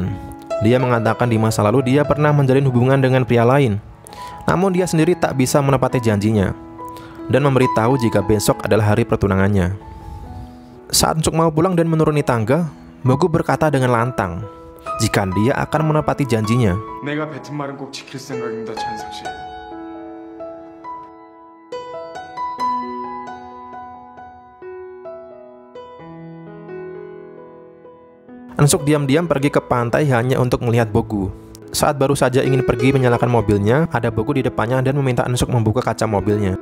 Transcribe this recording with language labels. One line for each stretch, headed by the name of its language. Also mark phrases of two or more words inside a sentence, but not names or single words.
Indonesian: Dia mengatakan di masa lalu dia pernah menjalin hubungan dengan pria lain. Namun dia sendiri tak bisa menepati janjinya dan memberitahu jika besok adalah hari pertunangannya. Saat Eun-suk mau pulang dan menuruni tangga, Bogu berkata dengan lantang jika dia akan menepati janjinya.
Korean: 내가 뱉은 말은 꼭 지킬 생각입니다, 찬석 씨.
Indonesian: Eun-suk diam-diam pergi ke pantai hanya untuk melihat Bogu. Saat baru saja ingin pergi menyalakan mobilnya, ada Bogu di depannya dan meminta Eun-suk membuka kaca mobilnya.